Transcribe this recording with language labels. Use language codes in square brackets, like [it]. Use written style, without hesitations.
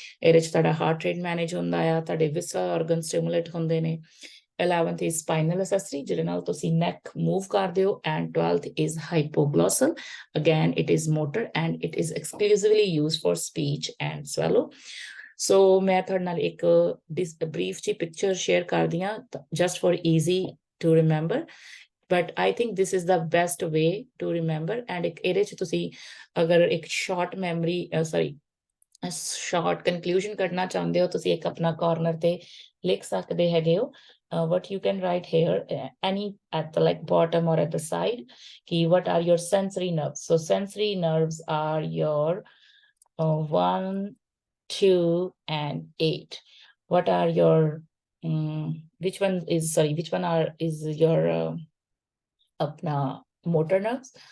[pa] ਇਹਦੇ ਚ ਤੁਹਾਡਾ ਹਾਰਟ ਰੇਟ ਮੈਨੇਜ ਹੁੰਦਾ ਆ, ਤੁਹਾਡੇ ਵਿਸਰਲ ਆਰਗਨ ਸਟਿਮੂਲੇਟ ਹੁੰਦੇ ਨੇ। [en] 11th is spinal accessory [pa] ਜਿਹਦੇ ਨਾਲ ਤੁਸੀਂ [en] neck move [pa] ਕਰਦੇ ਹੋ, [en] and 12th is hypoglossal. Again, it is motor and it is exclusively used for speech and swallow. So [pa] ਮੈਂ ਤੁਹਾਡੇ ਨਾਲ ਇੱਕ [en] brief ਜੀ picture share [pa] ਕਰਦੀ ਹਾਂ [en] just for easy to remember. but I think this is the best way to remember. [pa] And ਇਹਦੇ ਚ ਤੁਸੀਂ ਅਗਰ ਇੱਕ [en] short memory short conclusion [pa] ਕੱਢਣਾ ਚਾਹੁੰਦੇ ਹੋ, ਤੁਸੀਂ ਇੱਕ ਆਪਣਾ corner ਤੇ ਲਿਖ ਸਕਦੇ ਹੈਗੇ ਹੋ. [en] What you can write here, any at the like bottom or at the side, what are your sensory nerves? So sensory nerves are your 1, 2, and 8. What are your which one is your motor nerves?